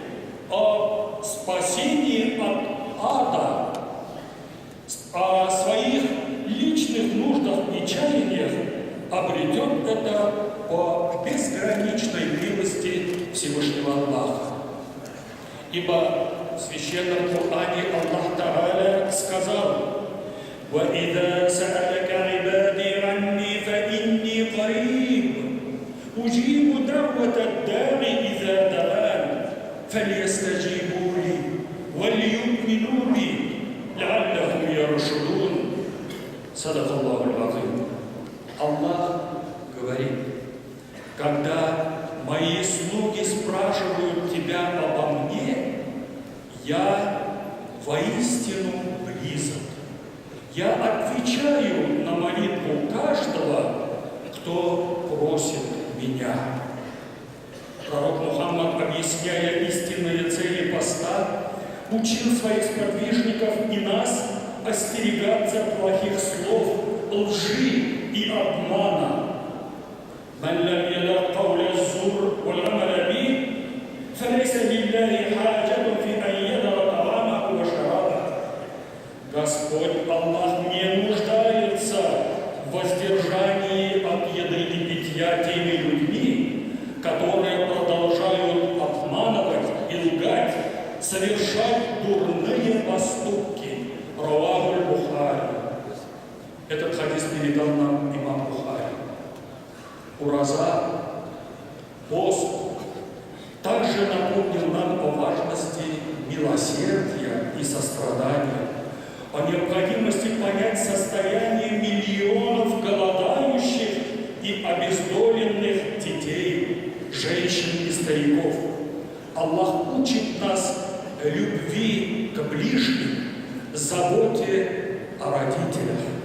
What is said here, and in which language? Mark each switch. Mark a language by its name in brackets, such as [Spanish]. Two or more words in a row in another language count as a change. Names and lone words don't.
[Russian] о спасении от ада, о своих личных нуждах и чаяниях, обретет это по безграничной милости Всевышнего Аллаха. Ибо в Священном Коране Аллах Та'аля сказал: [Arabic] وَإِذَا سَأَلَكَ عِبَادِي عَنِّي فَإِنِّي قَرِيبٌ أُجِيبُ دَعْوَةَ الدَّاعِ إِذَا دَعَانِ فَلْيَسْتَجِيبُوا لِي وَلْيُؤْمِنُوا بِي لَعَلَّهُمْ يَرْشُدُونَ. صدق الله العظيم. [Russian] Аллах говорит: когда мои слуги спрашивают тебя обо мне, я воистину близок. Я отвечаю на молитву каждого, кто просит меня. Пророк Мухаммад, объясняя истинные цели поста, учил своих сподвижников и нас остерегаться плохих слов, лжи и обмана. [Arabic] من لم يدع قول الزور والعمل به فليس لله حاجة في أن يدع طعامه وشرابه. [Russian] Господь Аллах не нуждается в воздержании от еды и питья теми людьми, которые продолжают обманывать и лгать, совершать дурные поступки. [Arabic] رواه البخاري. [Russian] Этот хадис передал нам имам Бухари. Ураза, пост, также напомнил нам о важности милосердия и сострадания, о необходимости понять состояние миллионов голодающих и обездоленных детей, женщин и стариков, о Аллах учит нас любви к ближним, заботе о родителях.